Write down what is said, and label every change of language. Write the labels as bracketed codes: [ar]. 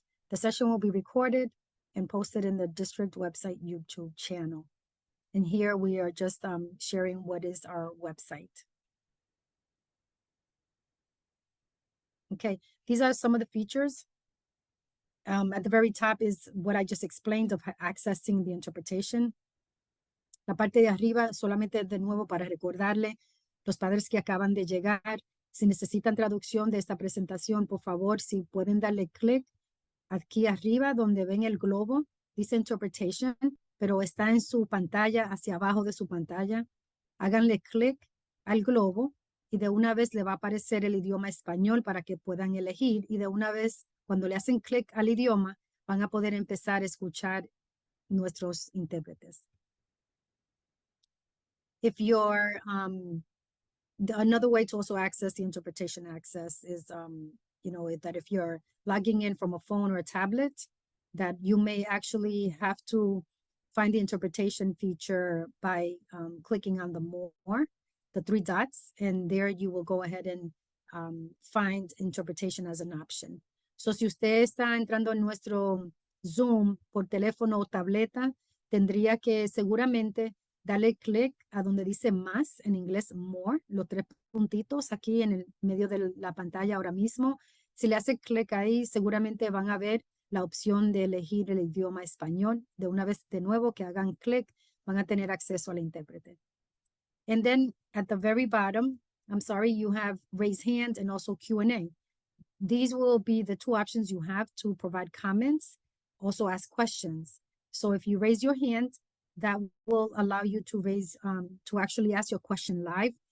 [en] The session will be recorded and posted in the district website YouTube channel. And here we are just sharing what is our website. Okay, these are some of the features. At the very top is what I just explained of accessing the interpretation. [es] La parte de arriba, solamente de nuevo para recordarle, los padres que acaban de llegar, si necesitan traducción de esta presentación, por favor, si pueden darle clic aquí arriba donde ven el globo, dice interpretation, pero está en su pantalla, hacia abajo de su pantalla. Háganle clic al globo y de una vez le va a aparecer el idioma español para que puedan elegir, y de una vez cuando le hacen clic al idioma van a poder empezar a escuchar nuestros intérpretes. [en] If you're, another way to also access the interpretation access is, that if you're logging in from a phone or a tablet, that you may actually have to find the interpretation feature by clicking on the more, the three dots, and there you will go ahead and find interpretation as an option. [es] So si usted está entrando en nuestro Zoom por teléfono o tableta, tendría que seguramente darle clic a donde dice más, en inglés more, los tres puntitos aquí en el medio de la pantalla ahora mismo. Si le hace clic ahí, seguramente van a ver la opción de elegir el idioma español. De una vez de nuevo que hagan clic, van a tener acceso al intérprete. [en] And then at the very bottom, I'm sorry, you have raise hand and also Q&A. these will be the two options you have to provide comments, also ask questions. So if you raise your hand, that will allow you to to actually ask your question live.